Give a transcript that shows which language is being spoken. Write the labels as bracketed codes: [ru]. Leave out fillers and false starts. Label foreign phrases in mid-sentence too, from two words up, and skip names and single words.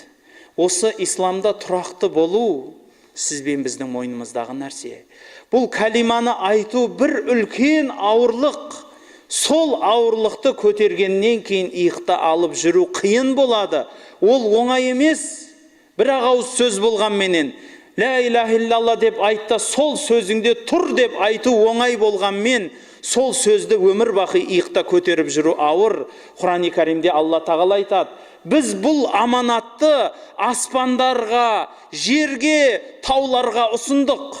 [kk] Осы исламда тұрақты болу сіз бен біздің мойнымыздағы нәрсе. Бұл кәлиманы айту бір үлкен ауырлық. Сол ауырлықты көтергеннен кейін иықта алып жүру қиын болады. Ол оңай емес. Бір ауыз сөз болғанменен, [ar] لا إله إلا الله [kk] деп айтта, сол сөзіңде тұр деп айту оңай болғанмен, сол сөзді өмір бақи иықта көтеріп жүру ауыр. Құран-ы Кәримде Алла тағала айтады: біз бұл аманатты аспандарға, жерге, тауларға ұсындық.